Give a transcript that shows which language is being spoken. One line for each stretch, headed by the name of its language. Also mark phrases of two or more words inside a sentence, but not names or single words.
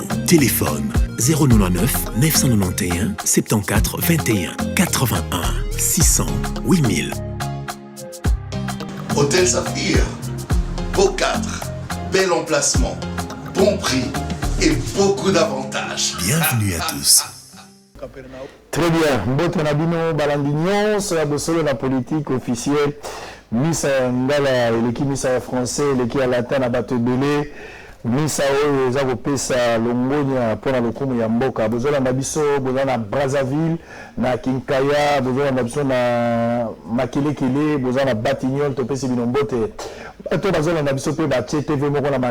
French: Téléphone 099 991 74 21 81 600 8000. Hôtel Saphir, beau cadre, bel emplacement, bon prix et beaucoup d'avantages. Bienvenue à tous. Très bien.
Lingala: Mbote na bino balandignon,
French: c'est la politique officielle.
Lingala: Misa ngala eleki misa ya français eleki ya latin na bato ebele misa oyo eza kopesa longonia mpona lokumu ya mboka bozolanda biso boza na Brazzaville na Kinkaya bozolanda biso na Makelekele boza na Batignolles topesi bino mbote bato bazolanda biso mpe batie TV moko na